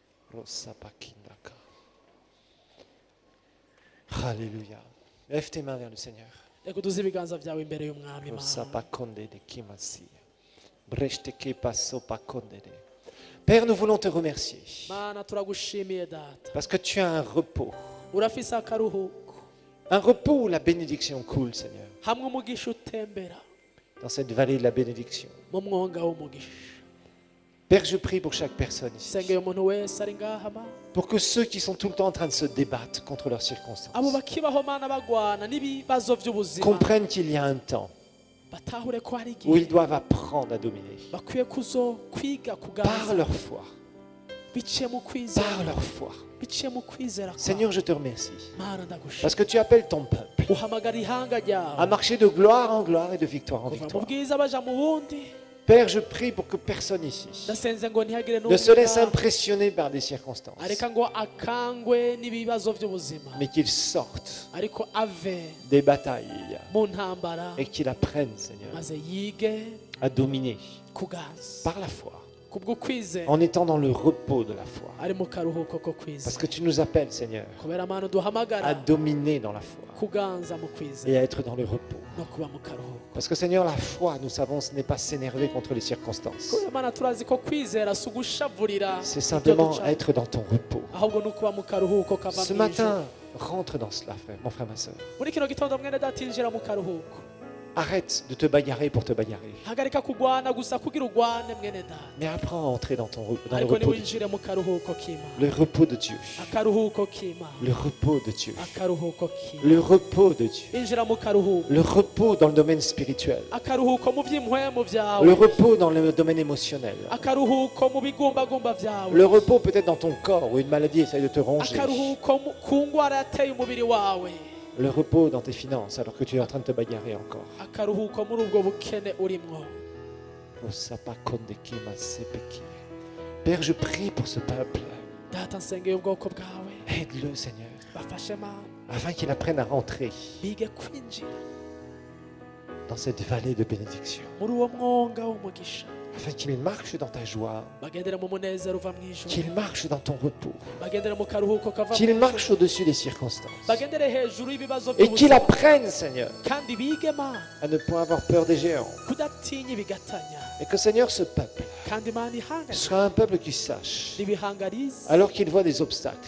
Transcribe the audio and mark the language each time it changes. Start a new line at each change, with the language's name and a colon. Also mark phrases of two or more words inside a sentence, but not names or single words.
French: Rosapakindaka. Alléluia. Lève tes mains vers le Seigneur.
Rundi: reka uduze ibiganza byawe imbere y'umwami Imana. Rosapakonde de kimasi. Brechteke pasopakonde de.
French: Père, nous voulons te remercier
Rundi: Mana turagushimiye data
French: parce que tu as un repos.
Rundi: urafise akaruhuko
French: Un repos où la bénédiction coule, Seigneur.
Rundi: hamwe umugisha utembera
French: Dans cette vallée de la bénédiction.
Rundi: mu mwonga w'umugisha.
French: Père, je prie pour chaque personne ici.
Rundi: sengeye umuntu wese ari ngaha Mana,
French: Pour que ceux qui sont tout le temps en train de se débattre contre leurs circonstances
Rundi: abo bakibaho Mana bagwana n'ibibazo by'ubuzima
French: comprennent qu'il y a un temps
Rundi: batahure ko hari
French: où ils
Rundi: igihe
French: doivent apprendre à dominer.
Rundi: bakwiye kwiga
French: Par
Rundi: kuganza
French: leur foi.
Rundi: biciye mu
French: Par
Rundi: kwizera
French: leur foi.
Rundi: biciye mu kwizera
French: Seigneur, je te remercie.
Rundi: Mana ndagushima
French: Parce que tu appelles ton peuple
Rundi: uhamagara ihanga
French: à
Rundi: ryawe
French: marcher de gloire en gloire et de victoire en
Rundi: kuva mu
French: victoire.
Rundi: bwiza baja mu bundi.
French: Père, je prie pour que personne ici
Rundi: ndasenze ngo ntihagire
French: ne se laisse
Rundi: n'umwe
French: impressionner par des circonstances,
Rundi: areka ngo akangwe n'ibibazo by'ubuzima
French: mais qu'il sorte
Rundi: ariko ave
French: des batailles
Rundi: mu ntambara
French: et qu'il apprenne, Seigneur,
Rundi: maze yige
French: à dominer
Rundi: kuganza
French: par la foi,
Rundi: kubwo kwizera
French: en étant dans le repos de la foi.
Rundi: ari mu karuhuko ko
French: Parce
Rundi: kwizera
French: que tu nous appelles, Seigneur,
Rundi: kubera Mana
French: à
Rundi: duhamagara
French: dominer dans la foi
Rundi: kuganza mu
French: et
Rundi: kwizera
French: à être dans le repos.
Rundi: no kuba mu karuhuko.
French: Parce que, Seigneur, la foi, nous savons, ce n'est pas s'énerver contre les circonstances.
Rundi: kubera Mana turazi ko kwizera si ugushavurira
French: C'est
Rundi: ibyo
French: simplement
Rundi: duca,
French: être dans ton repos.
Rundi: ahubwo ni ukuba mu karuhuko kava
French: Ce
Rundi: mu ijuru.
French: matin, rentre dans cela, frère, mon frère, ma soeur.
Rundi: muri kino gitondo mwene data injira mu karuhuko,
French: Arrête de te bagarrer pour te bagarrer.
Rundi: hagarika kugwana gusa kugira ugwane mwene data,
French: Mais apprends à entrer dans le
Rundi: ariko
French: repos de Dieu.
Rundi: niwinjire mu karuhuko k'Imana,
French: Le repos de Dieu.
Rundi: akaruhuko k'Imana,
French: Le repos de Dieu.
Rundi: akaruhuko k'Imana.
French: Le repos de Dieu.
Rundi: injira mu karuhuko,
French: Le repos dans le domaine spirituel.
Rundi: akaruhuko mu by'impwemu
French: Le
Rundi: byawe,
French: repos dans le domaine émotionnel.
Rundi: akaruhuko mu bigumbagumba byawe,
French: Le repos peut-être dans ton corps où une maladie essaye de te ronger.
Rundi: akaruhuko ku ndwara yateye umubiri wawe,
French: Le repos dans tes finances alors que tu es en train de te bagarrer encore.
Rundi: akaruhuko muri ubwo bukene urimwo.
French: Père, je prie pour ce peuple.
Rundi: data nsengeye ubwoko bwawe
French: Aide-le, Seigneur,
Rundi: bafashe Mana
French: afin qu'il apprenne à rentrer
Rundi: bige kwinjira
French: dans cette vallée de bénédiction.
Rundi: muri uwo mwonga w'umugisha,
French: Afin qu'il marche dans ta joie,
Rundi: bagendere mu munezero uva mu ijuru,
French: qu'il marche dans ton repos,
Rundi: bagendere mu karuhuko kava mu
French: qu'il
Rundi: ijuru,
French: marche au-dessus des circonstances.
Rundi: bagendere hejuru y'ibibazo
French: Et qu'il
Rundi: by'ubuzima,
French: apprenne, Seigneur,
Rundi: kandi bige Mana
French: à ne point avoir peur des géants.
Rundi: kudatinya ibigatanya,
French: Et que, Seigneur, ce peuple
Rundi: kandi Mana ihangane
French: soit un peuple qui sache,
Rundi: n'ibihangariza
French: alors qu'il voit des obstacles,